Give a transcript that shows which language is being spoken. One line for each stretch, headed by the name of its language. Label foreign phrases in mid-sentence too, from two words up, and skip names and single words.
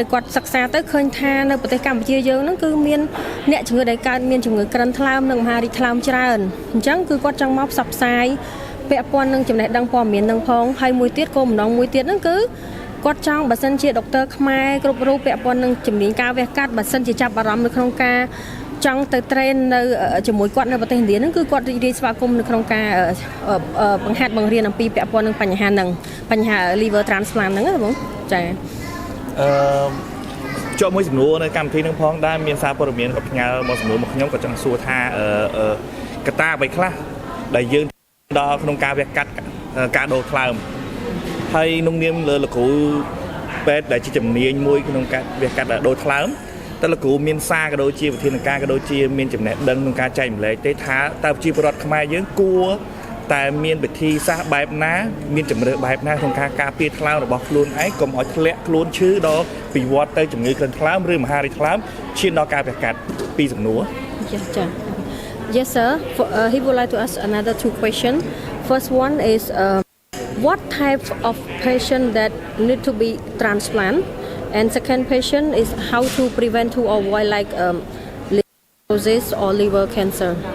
Khmer: ដែលគាត់សិក្សាទៅឃើញថានៅប្រទេសកម្ពុជាយើងហ្នឹងគឺមានអ្នកជំងឺដែលកើតមានជំងឺក្រិនថ្លើមនិងមហារីកថ្លើមច្រើនអញ្ចឹងគឺគាត់ចង់មកផ្សព្វផ្សាយពាក់ព័ន្ធនឹងចំណេះដឹងព័ត៌មាននឹងផងហើយមួយទៀតគោលបំណងមួយទៀតហ្នឹងគឺគាត់ចង់បើសិនជាដុកទ័រខ្មែរគ្រប់រូបពាក់ព័ន្ធនឹងជំនាញការវះកាត់បើសិនជាចាប់អារម្មណ៍នៅក្នុងការចង់ទៅ train នៅជាមួយគាត់នៅប្រទេសឥណ្ឌាហ្នឹងគឺគាត់រីករាយស្វាគមន៍នៅក្នុងការបង្ហាត់បង្រៀនអំពីពាក់ព័ន្ធនឹងបញ្ហាហ្នឹងបញ្ហា
English: liver transplant
Khmer: ហ្នឹងណាបងចា ជាប់មួយសំណួរនៅកម្មវិធីនឹងផងដែរមានសារព័ត៌មានក៏ផ្ញើមកសំណួរមកខ្ញុំក៏ចង់សួរថាកត្តាអ្វីខ្លះដែលយើងដល់ក្នុងការ វះកាត់ការដូរថ្លើមហើយក្នុងនាមលើលោកគ្រូពេទ្យដែលជាជំនាញមួយក្នុងការវះកាត់ដូរថ្លើមតើលោកគ្រូមានសារក៏ដូចជាវិធានការក៏ដូចជាមានចំណេះដឹងក្នុងការចែកម្លែកទេថាតើប្រជាពលរដ្ឋខ្មែរយើងគួរតែមានវិធីសាស្ត្របែបណាមានជំរឿបែបណាក្នុងការការពារថ្លើមរបស់ខ្លួនឯងកុំឲ្យធ្លាក់ខ្លួនឈឺដល់ពីវត្តទៅជំងឺក្រិនថ្លើមឬមហារីកថ្លើមឈានដល់ការវះកាត់ពីសំណួរ
English: Yes sir he would like to ask another two questions first one is what type of patient that need to be transplant and second patient is how to prevent to avoid like liver cirrhosis or liver cancer.